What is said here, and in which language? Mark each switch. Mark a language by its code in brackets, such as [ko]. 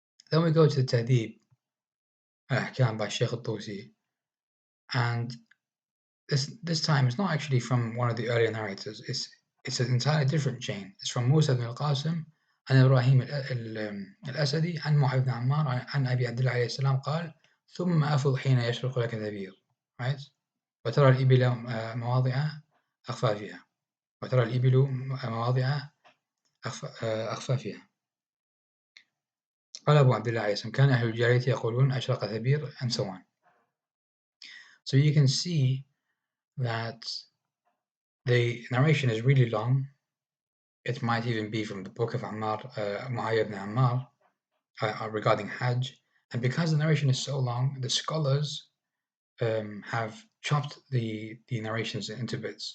[en] Then we go to the Tahdhib Ahkam by Sheikh al-Tusi, and this time it's not actually from one of the earlier narrators. It's an entirely different chain. It's from Musa ibn al-Qasim [ar] عن إبراهيم الأسدي عن معاذ بن عمار عن أبي عبد الله عليه السلام قال ثم أفض حين يشرق لك ثبير. [en] Right? [ar] وترى الإبل مواضع أخفافها وترى الإبل مواضع أخفافها. قال أبو عبد الله عليه السلام كان أهل الجارية يقولون أشرق ثبير [en] and so on. So you can see that the narration is really long. It might even be from the book of Mu'awiyah ibn Ammar regarding Hajj. And because the narration is so long, the scholars have chopped the narrations into bits.